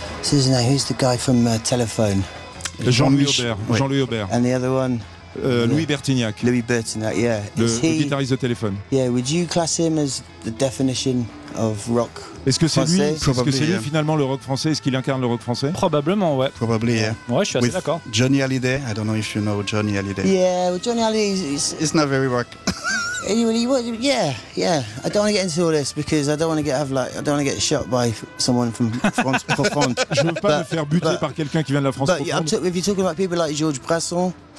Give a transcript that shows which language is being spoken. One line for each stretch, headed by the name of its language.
English: Who's the guy from Telephone? Jean-Louis Aubert. And the other one? Louis Bertignac. Louis Bertignac, yeah.
French: Le guitariste de Telephone.
English: Yeah, would you class him as the definition of rock?
French: Est-ce que c'est français? Lui? Probably, est-ce que c'est lui finalement le rock français? Est-ce qu'il incarne le rock français? Probablement, ouais.
English: Probably, yeah.
French: Ouais, je suis assez
English: with
French: d'accord.
English: Johnny Hallyday. I don't know if you know Johnny Hallyday. Yeah, well, Johnny Hallyday is. It's not very rock. Yeah. I don't want to get into all this because I don't want to get shot by someone from France profonde.
French: Je veux pas me faire buter par quelqu'un qui vient de la France profonde.
English: But if you're talking about people like Georges Brassens,